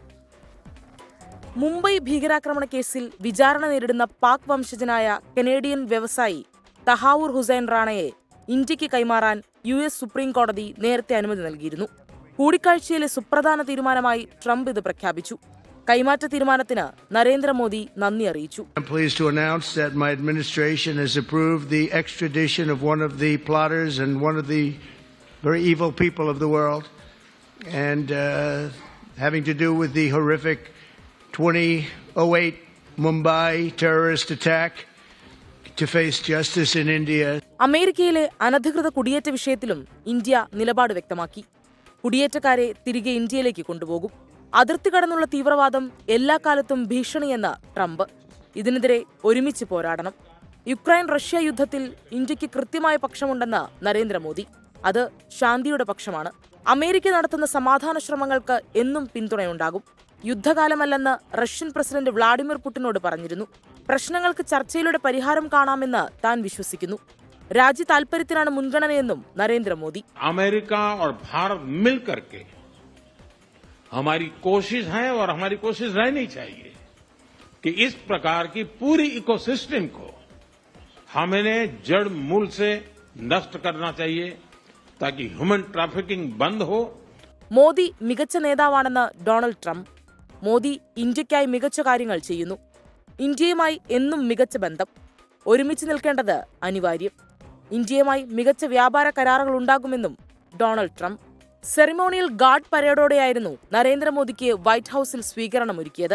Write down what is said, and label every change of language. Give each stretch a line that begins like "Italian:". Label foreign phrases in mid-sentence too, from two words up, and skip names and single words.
Malayalam: മുംബൈ ഭീകരാക്രമണ കേസിൽ വിചാരണ നേരിടുന്ന പാക് വംശജനായ കനേഡിയൻ വ്യവസായി തഹാവൂർ ഹുസൈൻ റാണയെ ഇന്ത്യക്ക് കൈമാറാൻ US സുപ്രീം കോടതി നേരത്തെ അനുമതി നൽകിയിരുന്നു. കൂടിക്കാഴ്ചയിലെ സുപ്രധാന തീരുമാനമായി ട്രംപ് ഇത് പ്രഖ്യാപിച്ചു. കൈമാറ്റ തീരുമാനത്തിന് നരേന്ദ്രമോദി നന്ദി അറിയിച്ചു.
English: I'm pleased to announce that my administration has approved the extradition of one of the plotters and one of the very evil people of the world, and having to do with the horrific 2008 Mumbai terrorist attack, to face justice in India.
Malayalam: അമേരിക്കയിലെ അനധികൃത കുടിയേറ്റ വിഷയത്തിലും ഇന്ത്യ നിലപാട് വ്യക്തമാക്കി. കുടിയേറ്റക്കാരെ തിരികെ ഇന്ത്യയിലേക്ക് കൊണ്ടുപോകും. അതിർത്തി കടന്നുള്ള തീവ്രവാദം എല്ലാ കാലത്തും ഭീഷണിയെന്ന ട്രംപ്. ഇതിനെതിരെ ഒരുമിച്ച് പോരാടണം. യുക്രൈൻ റഷ്യ യുദ്ധത്തിൽ ഇന്ത്യക്ക് കൃത്യമായ പക്ഷമുണ്ടെന്ന് നരേന്ദ്രമോദി. അത് ശാന്തിയുടെ പക്ഷമാണ്. അമേരിക്ക നടത്തുന്ന സമാധാന ശ്രമങ്ങൾക്ക് എന്നും പിന്തുണയുണ്ടാകും. യുദ്ധകാലമല്ലെന്ന് റഷ്യൻ പ്രസിഡന്റ് വ്ളാഡിമിർ പുടിനോട് പറഞ്ഞിരുന്നു. പ്രശ്നങ്ങൾക്ക് ചർച്ചയിലൂടെ പരിഹാരം കാണാമെന്ന് താൻ വിശ്വസിക്കുന്നു. രാജ്യ താൽപര്യത്തിനാണ് മുൻഗണനയെന്നും നരേന്ദ്രമോദി.
Hindi: अमेरिका और भारत मिलकर के हमारी कोशिश है और हमारी कोशिश रहनी चाहिए कि इस प्रकार की पूरी इकोसिस्टम को हमें जड़ मूल से नष्ट करना चाहिए ताकि
English: human trafficking
Hindi: बंद हो.
Malayalam: മോദി മികച്ച നേതാവാണെന്ന് ഡൊണാൾഡ് ട്രംപ്. മോദി ഇന്ത്യയ്ക്കായി മികച്ച കാര്യങ്ങൾ ചെയ്യുന്നു. ഇന്ത്യയുമായി എന്നും മികച്ച ബന്ധം. ഒരുമിച്ച് നിൽക്കേണ്ടത് അനിവാര്യം. ഇന്ത്യയുമായി മികച്ച വ്യാപാര കരാറുകൾ ഉണ്ടാകുമെന്നും ഡൊണാൾഡ് ട്രംപ്.
English: ceremonial guard
Malayalam: പരേഡോടെയായിരുന്നു നരേന്ദ്രമോദിക്ക് വൈറ്റ് ഹൌസിൽ സ്വീകരണമൊരുക്കിയത്.